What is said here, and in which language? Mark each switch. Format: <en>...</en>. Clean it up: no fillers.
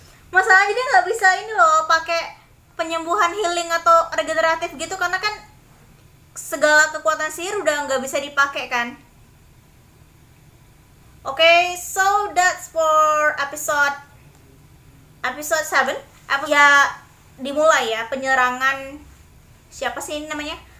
<id>Masalahnya dia nggak bisa ini loh, pakai penyembuhan healing atau regeneratif gitu, karena kan segala kekuatan sihir udah nggak bisa dipakai kan.</id> <en>Oke, so that's for episode 7.</en> <id>Ya, dimulai ya penyerangan, siapa sih ini namanya?</id>